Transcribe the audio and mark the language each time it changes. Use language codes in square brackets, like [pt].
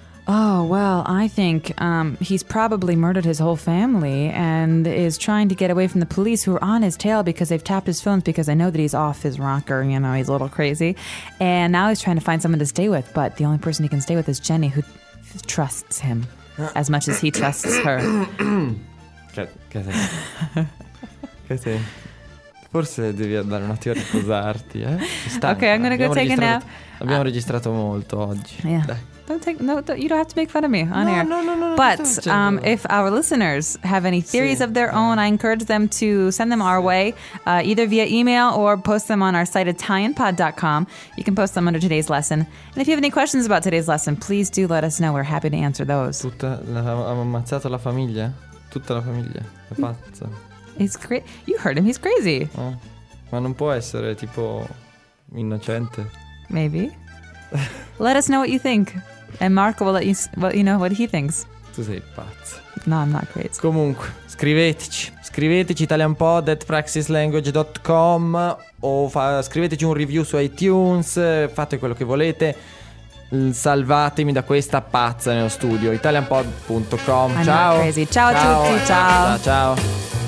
[en] Oh, well, I think he's probably murdered his whole family and is trying to get away from the police who are on his tail because they've tapped his phones because they know that he's off his rocker, you know, he's a little crazy. And now he's trying to find someone to stay with, but the only person he can stay with is Jenny, who trusts him as much as he trusts her. [it] Che sei? Forse devi andare un attimo a riposarti, eh? [en] Ok, I'm gonna go take a nap. [it] Abbiamo registrato molto oggi. [en] Yeah. [it] Dai. [en] You don't have to make fun of me on air. No. But if our listeners have any theories of their own, I encourage them to send them our way, either via email or post them on our site, italianpod.com. You can post them under today's lesson. And if you have any questions about today's lesson, please do let us know. We're happy to answer those. [it] Ammazzato la famiglia? Tutta la famiglia. È pazzo. [en] You heard him. He's crazy. [it] Ma non può essere tipo innocente. [en] Maybe. Let us know what you think, and Marco will let you you know what he thinks. [it] Tu sei pazzo. [en] No, I'm not crazy. [it] Comunque, scriveteci italianpod@praxislanguage.com o scriveteci un review su iTunes, fate quello che volete, salvatemi da questa pazza nello studio, italianpod.com. [en] I'm not crazy. [it] Ciao a tutti. Ciao.